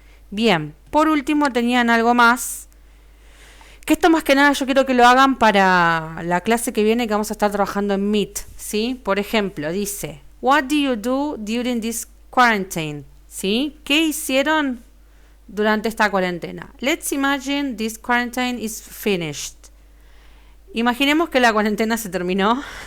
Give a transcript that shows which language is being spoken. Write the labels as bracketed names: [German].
[Spanish] Bien, por último tenían algo más. Que esto más que nada yo quiero que lo hagan para la clase que viene que vamos a estar trabajando en Meet, ¿sí? Por ejemplo, dice, [English] what do you do during this quarantine? [Spanish] ¿Sí? ¿Qué hicieron durante esta cuarentena? [English] Let's imagine this quarantine is finished. [Spanish] Imaginemos que la cuarentena se terminó.